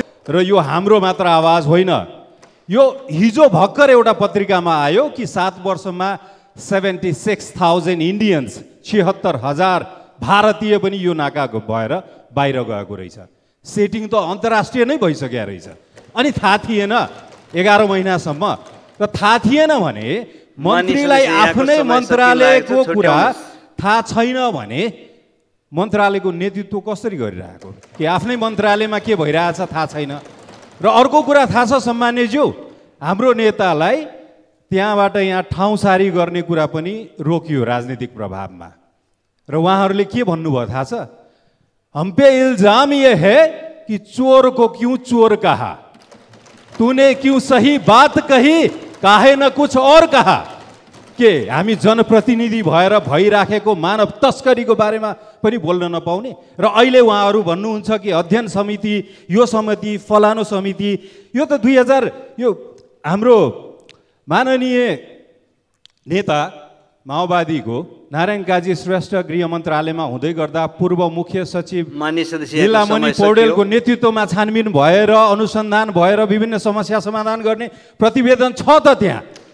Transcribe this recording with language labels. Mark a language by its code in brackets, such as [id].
[ne] र यो हाम्रो मात्र आवाज होइन। यो हिजो भर्खर एउटा पत्रिकामा आयो कि 7 वर्षमा 76,000 इन्डियन्स, 76,000 भारतीय पनि यो नाका भएर बाहिर गएको रहेछ। सेटिङ त अन्तर्राष्ट्रिय नै भइसक्यो रहेछ। अनि थाहा थिएन 11 महिनासम्म। र थाहा थिएन भने मन्त्रीलाई आफ्नै मन्त्रालयको कुरा थाहा छैन भने मन्त्रालयको नेतृत्व कसरी गरिरहेको, कि आफ्नै मन्त्रालयमा के भइरहेछ थाहा छैन। र अर्को कुरा थाहा छ सम्मान्यज्यू, हाम्रो नेतालाई त्यहाँबाट यहाँ ठाउँसारी गर्ने कुरा पनि रोकियो राजनीतिक प्रभावमा। र उहाँहरूले के भन्नुभयो थाहा छ? [hi] हम पे इल्जाम ये है कि चोर को क्यों चोर कहा, तूने क्यों सही बात कही, काहे न कुछ और कहा। [ne] के हामी जनप्रतिनिधि भएर भइराखेको मानव तस्करीको बारेमा पनि बोल्न नपाउने? र अहिले उहाँहरू भन्नुहुन्छ कि अध्ययन समिति, यो समिति, फलानो समिति। यो त 2000 यो हाम्रो माननीय नेता माओवादीको नारायण काजी श्रेष्ठ गृह मन्त्रालयमा हुँदै गर्दा पूर्व मुख्य सचिव लीलामणि पौडेलको नेतृत्वमा छानबिन भएर, अनुसन्धान भएर विभिन्न समस्या समाधान गर्ने प्रतिवेदन छ त त्यहाँ।